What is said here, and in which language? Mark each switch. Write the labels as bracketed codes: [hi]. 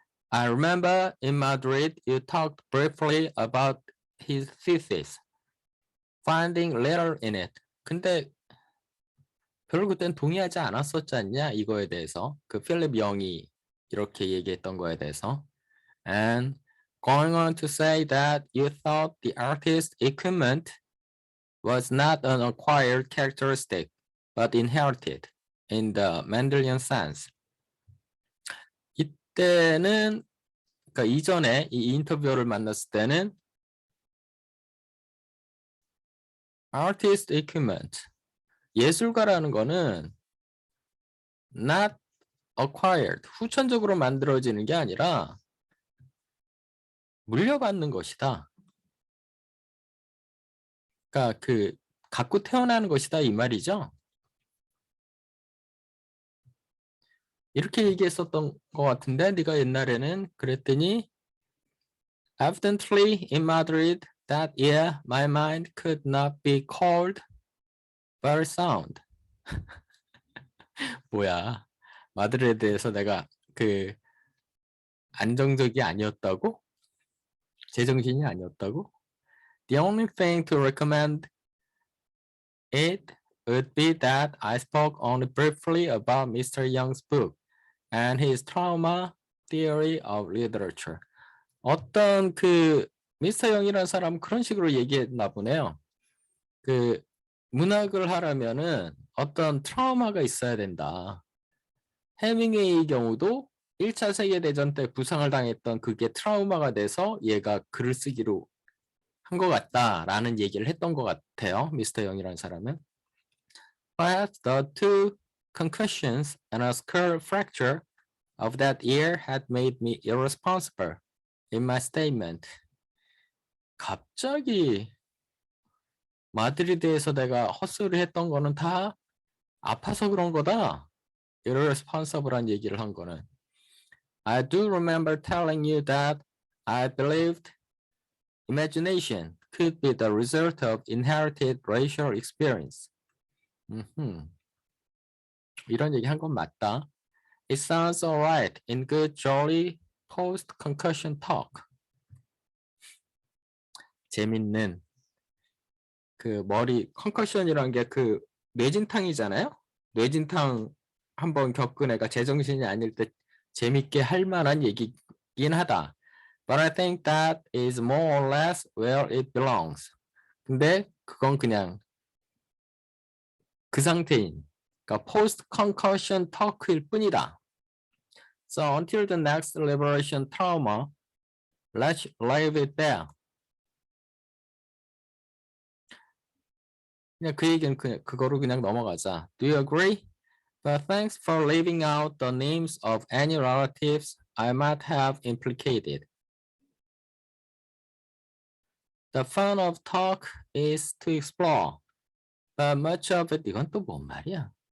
[en] I remember in Madrid you talked briefly about his thesis, finding little in it. [ko] 근데 별로 그땐 동의하지 않았었지 않냐 이거에 대해서. 그 필립 영이 이렇게 얘기했던 거에 대해서. [en] And going on to say that you thought the artist's equipment was not an acquired characteristic, but inherited in the Mendelian sense. [ko] 이때는, 그러니까 이전에 이 인터뷰어를 만났을 때는 artist equipment, 예술가라는 거는 not acquired, 후천적으로 만들어지는 게 아니라 물려받는 것이다. 그러니까 그 갖고 태어나는 것이다 이 말이죠. 이렇게 얘기했었던 것 같은데 네가 옛날에는 그랬더니 [en] Evidently in Madrid that year my mind could not be called very sound. [ko] 뭐야, 마드리드에서 내가 그 안정적이 아니었다고? 제정신이 아니었다고? [en] The only thing to recommend it would be that I spoke only briefly about Mr. Young's book and his trauma theory of literature. [ko] 어떤 그 미스터 영이라는 사람 그런 식으로 얘기했나 보네요. 그 문학을 하려면은 어떤 트라우마가 있어야 된다. 해밍웨이의 경우도 1차 세계대전 때 부상을 당했던 그게 트라우마가 돼서 얘가 글을 쓰기로 한 것 같다라는 얘기를 했던 것 같아요. 미스터 영이라는 사람은. [en] Perhaps the two concussions and a skull fracture of that year had made me irresponsible in my statement. [ko] 갑자기 마드리드에서 내가 헛소리 했던 거는 다 아파서 그런 거다. irresponsible한 얘기를 한 거는. [en] I do remember telling you that I believed imagination could be the result of inherited racial experience. [ko] 이런 얘기 한 건 맞다. [en] It sounds alright in good jolly post-concussion talk. [ko] 재밌는 그 머리 컨커션이란 게 그 뇌진탕이잖아요. 뇌진탕 한번 겪은 애가 제정신이 아닐 때 재밌게 할 만한 얘기긴 하다. [en] But I think that is more or less where it belongs. [ko] 근데 그건 그냥 그 상태인, 그러니까 post concussion talk일 뿐이다. [en] So until the next liberation trauma, let's leave it there. [ko] 그냥 그 얘기는 그거로 그냥 넘어가자. [en] Do you agree? But thanks for leaving out the names of any relatives I might have implicated. The fun of talk is to explore, but much of it, [ko] 이건 또 뭔 말이야?